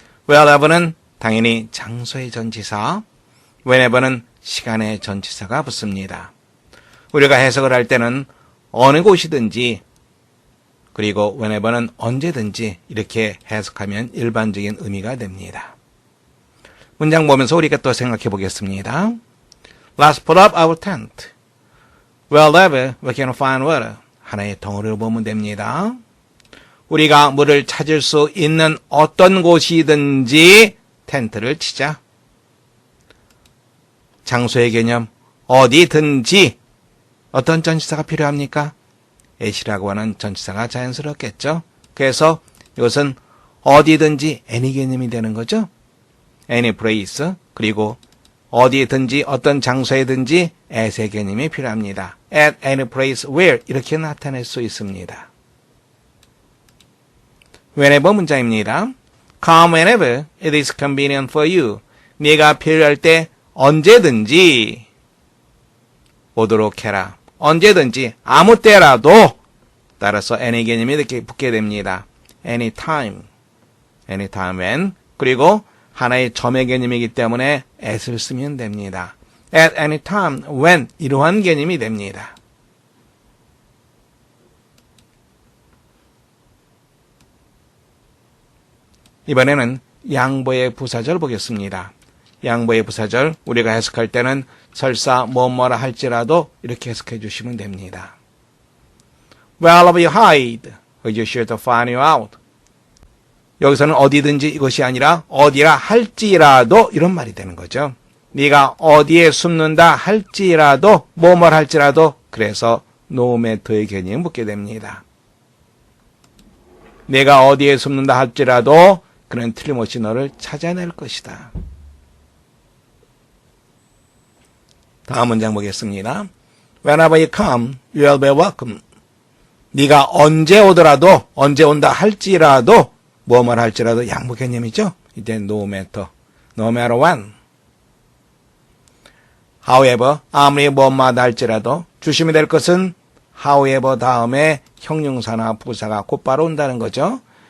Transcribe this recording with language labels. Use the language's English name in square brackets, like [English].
[Korean] wherever는 당연히 장소의 전치사, whenever는 시간의 전치사가 붙습니다. 우리가 해석을 할 때는 어느 곳이든지, 그리고 whenever는 언제든지 이렇게 해석하면 일반적인 의미가 됩니다. 문장 보면서 우리가 또 생각해 보겠습니다. [English] Let's put up our tent. Wherever we can find water. [Korean] 하나의 덩어리로 보면 됩니다. 우리가 물을 찾을 수 있는 어떤 곳이든지 텐트를 치자. 장소의 개념, 어디든지 어떤 전치사가 필요합니까? at이라고 하는 전치사가 자연스럽겠죠. 그래서 이것은 어디든지 any 개념이 되는 거죠. [English] any place, [Korean] 그리고 어디든지 어떤 장소에든지 at의 개념이 필요합니다. [English] at any place where [Korean] 이렇게 나타낼 수 있습니다. whenever 문장입니다. [English] Come whenever it is convenient for you. [Korean] 네가 필요할 때 언제든지 오도록 해라. 언제든지 아무 때라도, 따라서 any 개념이 이렇게 붙게 됩니다. [English] anytime, anytime when, [Korean] 그리고 하나의 점의 개념이기 때문에 at을 쓰면 됩니다. [English] at any time, when, [Korean] 이러한 개념이 됩니다. 이번에는 양보의 부사절 보겠습니다. 양보의 부사절, 우리가 해석할 때는 설사 뭐뭐라 할지라도 이렇게 해석해 주시면 됩니다. [English] Wherever you hide, we are sure to find you out. [Korean] 여기서는 어디든지 이것이 아니라 어디라 할지라도 이런 말이 되는 거죠. 네가 어디에 숨는다 할지라도, 뭐뭐라 할지라도, 그래서 no matter의 개념이 묻게 됩니다. 내가 어디에 숨는다 할지라도 그는 틀림없이 너를 찾아낼 것이다. 다음 문장 보겠습니다. [English] Whenever you come, you will be welcome. [Korean] 네가 언제 오더라도, 언제 온다 할지라도, 뭐뭐 할지라도 양보 개념이죠. 이제 [English] no matter, no matter when. [Korean] However, 아무리 뭐뭐하다 할지라도 조심해야 될 것은 however 다음에 형용사나 부사가 곧바로 온다는 거죠.